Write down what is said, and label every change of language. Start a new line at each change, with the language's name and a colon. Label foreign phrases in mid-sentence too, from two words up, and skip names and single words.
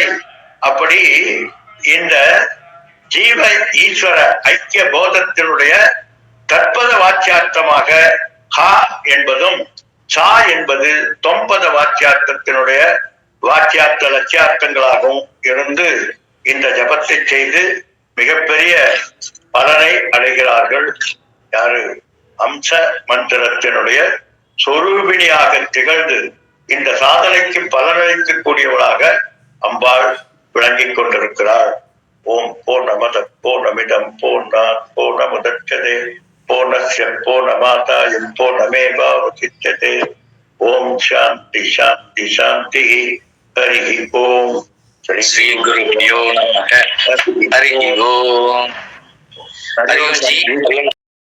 Tamil: அப்படி இந்த ஜீவ ஈஸ்வர ஐக்கிய போதத்தினுடைய தற்பத வாக்கியார்த்தமாக ஹா என்பதும், சா என்பது தொம்பத வாக்கியார்த்தத்தினுடைய வாக்கியார்த்த லட்சியார்த்தங்களாகவும் இருந்து இந்த ஜபத்தை செய்து மிகப்பெரிய பலனை அடைகிறார்கள். யாரு? அம்ச மந்திரத்தினுடைய சொரூபிணியாக திகழ்ந்து இந்த சாதனைக்கு பலனளிக்கக்கூடியவளாக அம்பாள் விளங்கிக் கொண்டிருக்கிறார்.
Sanskrit: ॐ पूर्णमदः पूर्णमिदं पूर्णात् पूर्णमुदच्यते पूर्णस्य पूर्णमादाय पूर्णमेवावशिष्यते. ॐ शान्ति शान्ति शान्ति। हरि ॐ. श्री गुरुभ्यो नमः। हरि ॐ. हरि ॐ जी.